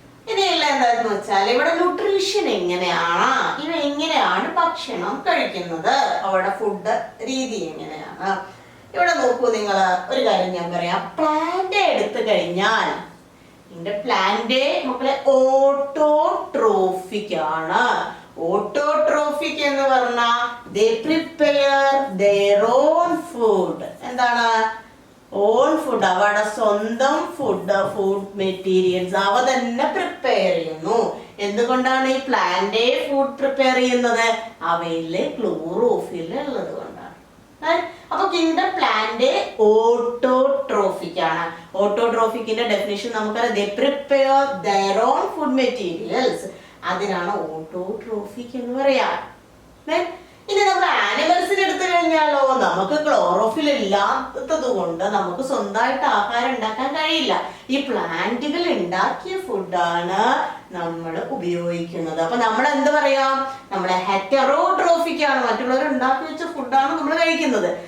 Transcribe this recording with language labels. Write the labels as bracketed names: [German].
[Malayalam] ഇനിയുള്ള എന്താന്ന് വെച്ചാൽ ഇവിടെ ന്യൂട്രീഷൻ എങ്ങനെയാണ്, ഇവ എങ്ങനെയാണ് ഭക്ഷണം കഴിക്കുന്നത്, അവരുടെ ഫുഡ് രീതി എങ്ങനെയാണ്. ഇവിടെ നോക്കൂ നിങ്ങൾ, ഒരു കാര്യം ഞാൻ പറയാം. പ്ലാന്റ് എടുത്തു കഴിഞ്ഞാൽ ഇതിന്റെ പ്ലാന്റ് മക്കളെ ഓട്ടോട്രോഫിക് ആണ്. ഓട്ടോട്രോഫിക് എന്ന് പറഞ്ഞാൽ [English] they prepare their own food. [Malayalam] എന്താണ് ഓൺ ഫുഡ്? അവരുടെ സ്വന്തം ഫുഡ് മെറ്റീരിയൽസ് അവ തന്നെ പ്രിപ്പയർ ചെയ്യുന്നു. എന്തുകൊണ്ടാണ് ഈ പ്ലാന്റ് ഫുഡ് പ്രിപ്പയർ ചെയ്യുന്നത്? അവയില് ക്ലോറോഫിൽ ഉള്ളത് കൊണ്ടാണ്. അപ്പൊ കിങ്ഡം പ്ലാന്റ് ഓട്ടോട്രോഫിക് ആണ്. ഓട്ടോട്രോഫിക്കിന്റെ ഡെഫിനിഷൻ നമുക്കറിയാം, [English] they prepare their own food materials. [Malayalam] അതിനാണ് ഓട്ടോട്രോഫിക് എന്ന് പറയാ. ഇനി നമ്മൾ ആനിമൽസിന് എടുത്തു കഴിഞ്ഞാലോ, നമുക്ക് ക്ലോറോഫിൽ ഇല്ലാത്തത് കൊണ്ട് നമുക്ക് സ്വന്തമായിട്ട് ആഹാരം ഉണ്ടാക്കാൻ കഴിയില്ല. ഈ പ്ലാന്റുകൾ ഉണ്ടാക്കിയ ഫുഡാണ് നമ്മൾ ഉപയോഗിക്കുന്നത്. അപ്പൊ നമ്മൾ എന്ത് പറയാം? നമ്മളെ ഹെറ്ററോട്രോഫിക് ആണ്, മറ്റുള്ളവർ ഉണ്ടാക്കി വെച്ച ഫുഡാണ് നമ്മൾ കഴിക്കുന്നത്.